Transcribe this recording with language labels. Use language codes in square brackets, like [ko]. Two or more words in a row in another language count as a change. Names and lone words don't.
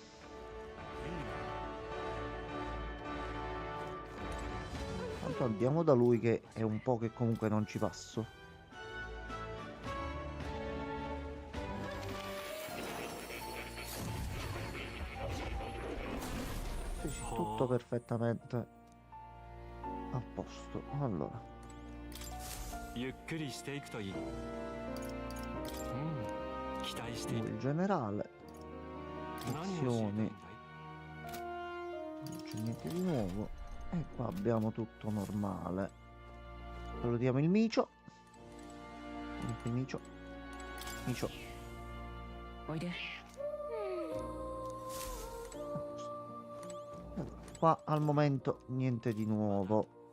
[it] Tanto andiamo da lui che è un po' che comunque non ci passo. Sì, sì, tutto perfettamente a posto. Allora. [ja] ゆっくりしていくといい。期待してい [it] Lui [ja] る。 [it] il generale. [ja] 何を教えていい [it] Azioni. [ja] んだい？ [it] Non c'è niente di nuovo. E qua abbiamo tutto normale. Salutiamo il Micio. Il Micio. Micio. [ja] おいで。 [it] Allora, qua al momento niente di nuovo.